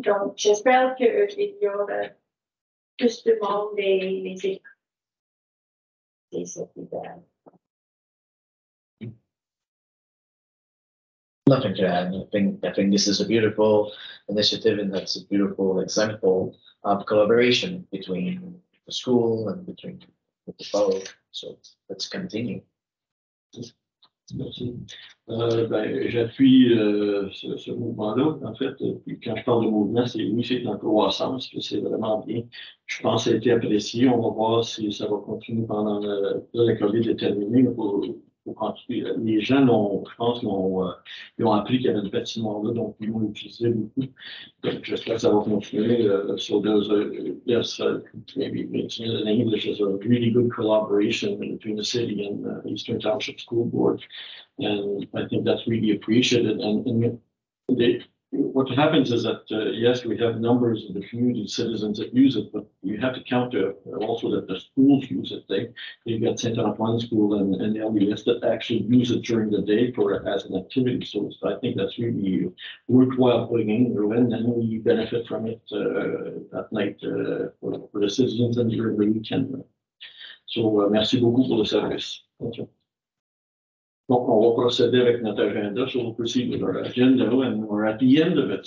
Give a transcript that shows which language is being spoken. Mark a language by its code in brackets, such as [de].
[fr] Donc, j'espère qu'il y aura plus de monde et cet hiver. [en] Nothing to add. I think this is a beautiful initiative, and that's a beautiful example of collaboration between the school and between the borough. So let's continue. [fr] Merci. J'appuie ce mouvement-là. En fait, puis quand je parle de mouvement, c'est oui, c'est en croissance, que c'est vraiment bien. Je pense que ça a été apprécié. On va voir si ça va continuer pendant la COVID est terminée. Pour continuer. Les gens, je pense, ils ont appris qu'il y avait ce bâtiment-là, donc ils l'ont utilisé beaucoup. Donc, j'espère que ça va continuer. [en] So there's maybe mentioned in English, there's a really good collaboration between the city and Eastern Township School Board. And I think that's really appreciated. And what happens is that, yes, we have numbers of the community citizens that use it, but you have to count also that the schools use it. They've got St. Antoine School and LDS that actually use it during the day as an activity. So I think that's really worthwhile putting in, and we benefit from it at night for the citizens and during the weekend. [fr] So merci beaucoup pour le service. [en] Thank you. [fr] Donc, on va procéder avec notre agenda. [en] So we'll proceed with our agenda, and we're at the end of it.